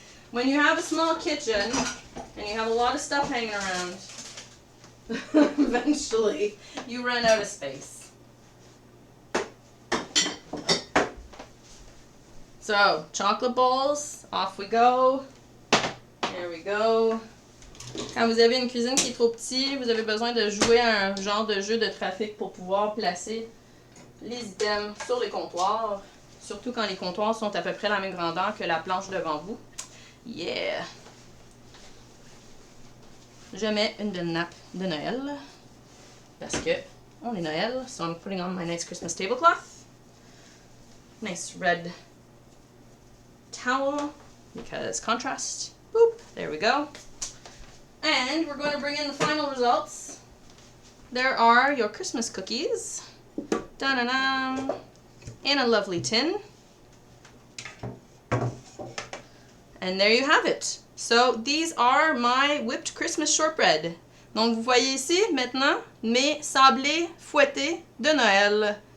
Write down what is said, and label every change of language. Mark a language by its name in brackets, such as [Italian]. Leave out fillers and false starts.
[English] When you have a small kitchen and you have a lot of stuff hanging around, eventually you run out of space. So, chocolate balls, off we go. There we go. [French] Quand vous avez une cuisine qui est trop petite, vous avez besoin de jouer à un genre de jeu de trafic pour pouvoir placer les items sur les comptoirs. Surtout quand les comptoirs sont à peu près la même grandeur que la planche devant vous. Yeah! Je mets une belle nappe de Noël. Parce que on est Noël. [English] So I'm putting on my nice Christmas tablecloth. Nice red towel. Because contrast. Boop! There we go. And we're going to bring in the final results. There are your Christmas cookies. Da-da-da! In a lovely tin. And there you have it. So these are my whipped Christmas shortbread. [French] Donc vous voyez ici maintenant mes sablés fouettés de Noël.